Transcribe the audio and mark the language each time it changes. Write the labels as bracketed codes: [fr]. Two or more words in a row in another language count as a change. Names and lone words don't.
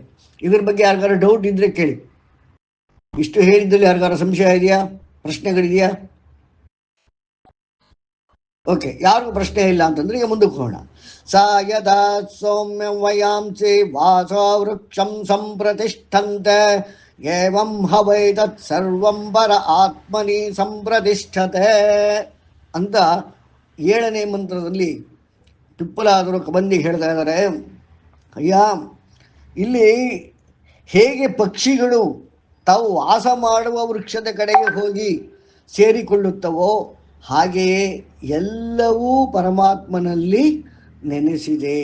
[kn] ಇದ್ರ ಬಗ್ಗೆ ಯಾರಿಗಾರ ಡೌಟ್ ಇದ್ದರೆ ಕೇಳಿ. ಇಷ್ಟು ಹೇಳಿದ್ದಲ್ಲಿ ಯಾರಿಗಾರ ಸಂಶಯ ಇದೆಯಾ, ಪ್ರಶ್ನೆಗಳಿದೆಯಾ? ಓಕೆ, ಯಾರಿಗೂ ಪ್ರಶ್ನೆ ಇಲ್ಲ ಅಂತಂದ್ರೆ ಈಗ ಮುಂದಕ್ಕೆ ಹೋಗೋಣ. [sa] ಸ ಯದಾ ಸೌಮ್ಯ ವಯಾಂಸಿ ವಾಸ ವೃಕ್ಷಂ ಸಂಪ್ರತಿಷ್ಠಂತೆ ಏವಂ ಹವೈ ತತ್ ಸರ್ವಂ ಪರ ಆತ್ಮನಿ ಸಂಪ್ರತಿಷ್ಠತೆ [kn] ಅಂತ 7ನೇ ಮಂತ್ರದಲ್ಲಿ ಪಿಪ್ಪಲಾದರು ಕಬಂದಿಗೆ ಹೇಳ್ತಾ ಇದ್ದಾರೆ. ಅಯ್ಯ, ಇಲ್ಲಿ ಹೇಗೆ ಪಕ್ಷಿಗಳು ತಾವು ವಾಸ ಮಾಡುವ ವೃಕ್ಷದ ಕಡೆಗೆ ಹೋಗಿ ಸೇರಿಕೊಳ್ಳುತ್ತವೋ ಹಾಗೆಯೇ ಎಲ್ಲವೂ ಪರಮಾತ್ಮನಲ್ಲಿ ನೆನೆಸಿದೆ.